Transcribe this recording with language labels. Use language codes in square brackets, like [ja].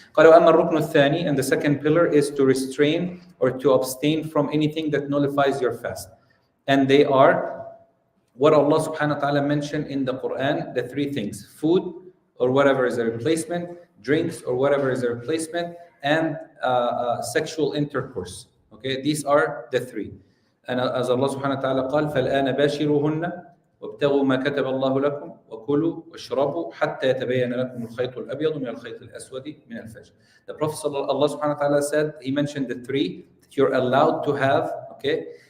[ar] قالوا أما الركن الثاني, [en] and the second pillar is to restrain or to abstain from anything that nullifies your fast. And they are what Allah subhanahu wa ta'ala mentioned in the Quran, the 3 things: food or whatever is a replacement, drinks or whatever is a replacement, and sexual intercourse. Okay, these are the 3. And as Allah subhanahu wa ta'ala [ar] قال فالآن باشروهن وابتغوا ما كتب الله لكم وكلوا واشربوا حتى يتبين لكم الخيط الأبيض من الخيط الأسود من الفجر. [en] The Prophet Allah subhanahu wa ta'ala said, he mentioned the 3 that you're allowed to have, okay?